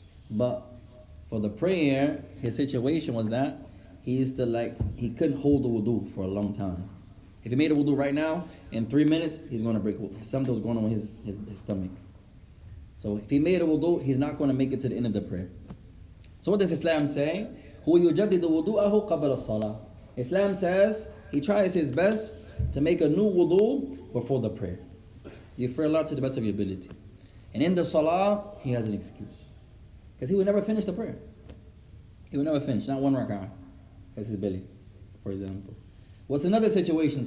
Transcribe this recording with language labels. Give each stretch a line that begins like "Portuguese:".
English: But for the prayer, his situation was that he used to he couldn't hold the wudu for a long time. If he made a wudu right now, in 3 minutes, he's going to break wudu. Something was going on with his stomach. So if he made a wudu, he's not going to make it to the end of the prayer. So what does Islam say?
Arabic: هو يجدد وضوءه قبل الصلاة.
English: Islam says he tries his best to make a new wudu before the prayer. You pray a lot to the best of your ability. And in the salah, he has an excuse. Because he would never finish the prayer. He would never finish, not one rak'ah. That's his belly, for example. What's another situation?